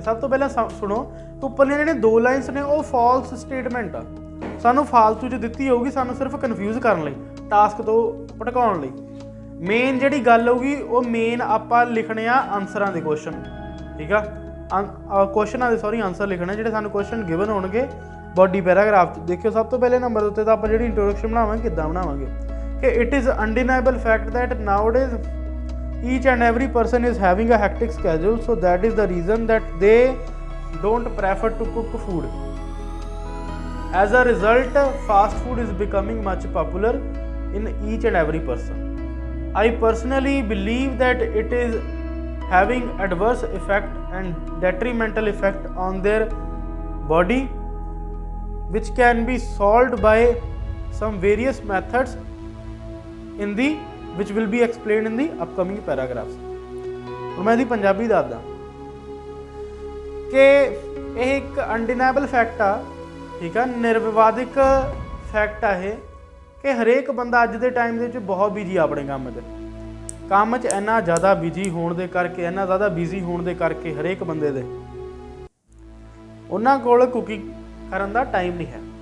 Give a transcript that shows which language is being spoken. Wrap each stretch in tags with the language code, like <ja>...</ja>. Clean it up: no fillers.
<pa>ਸਭ ਤੋਂ ਪਹਿਲਾਂ ਸੁਣੋ, ਉੱਪਰਲੀਆਂ ਜਿਹੜੀਆਂ ਦੋ ਲਾਈਨਸ ਨੇ ਉਹ ਫਾਲਸ ਸਟੇਟਮੈਂਟ ਆ, ਸਾਨੂੰ ਫਾਲਤੂ 'ਚ ਦਿੱਤੀ ਹੋਊਗੀ, ਸਾਨੂੰ ਸਿਰਫ ਕਨਫਿਊਜ਼ ਕਰਨ ਲਈ, ਟਾਸਕ ਤੋਂ ਭਟਕਾਉਣ ਲਈ। ਮੇਨ ਜਿਹੜੀ ਗੱਲ ਹੋਊਗੀ ਉਹ ਮੇਨ ਆਪਾਂ ਲਿਖਣੇ ਆ ਆਨਸਰਾਂ ਦੇ ਕੁਐਸਚਨ, ਠੀਕ ਆ, ਕੁਐਸਚਨਾਂ ਦੇ ਆਨਸਰ ਲਿਖਣੇ ਜਿਹੜੇ ਸਾਨੂੰ ਕੁਐਸਚਨ ਗਿਵਨ ਹੋਣਗੇ ਬੋਡੀ ਪੈਰਾਗ੍ਰਾਫ 'ਚ। ਦੇਖਿਓ ਸਭ ਤੋਂ ਪਹਿਲੇ ਨੰਬਰ ਉੱਤੇ ਤਾਂ ਆਪਾਂ ਜਿਹੜੀ ਇੰਟਰੋਡਕਸ਼ਨ ਬਣਾਵਾਂਗੇ ਕਿੱਦਾਂ ਬਣਾਵਾਂਗੇ ਕਿ</pa> <en>It is undeniable fact that nowadays each and every person is having a hectic schedule, so that is the reason that they don't prefer to cook food. As a result, fast food is becoming much popular in each and every person. I personally believe that it is having adverse effect and detrimental effect on their body, which can be solved by some various methods which will be explained in the upcoming paragraphs.</en> <pa>ਹੁਣ ਮੈਂ ਇਹਦੀ ਪੰਜਾਬੀ ਦੱਸਦਾ ਕਿ ਇਹ ਇੱਕ ਅਨਡੀਨਾਏਬਲ fact ਆ, ਠੀਕ ਆ, ਨਿਰਵਿਵਾਦਿਕ ਫੈਕਟ ਆ ਇਹ ਕਿ ਹਰੇਕ ਬੰਦਾ ਅੱਜ ਦੇ ਟਾਈਮ ਦੇ ਵਿੱਚ ਬਹੁਤ ਬਿਜੀ ਆਪਣੇ ਕੰਮ 'ਚ ਇੰਨਾ ਜ਼ਿਆਦਾ ਬਿਜੀ ਹੋਣ ਦੇ ਕਰਕੇ ਹਰੇਕ ਬੰਦੇ ਦੇ ਉਹਨਾਂ ਕੋਲ ਕੁਕਿੰਗ ਕਰਨ ਦਾ ਟਾਈਮ ਨਹੀਂ ਹੈ।</pa>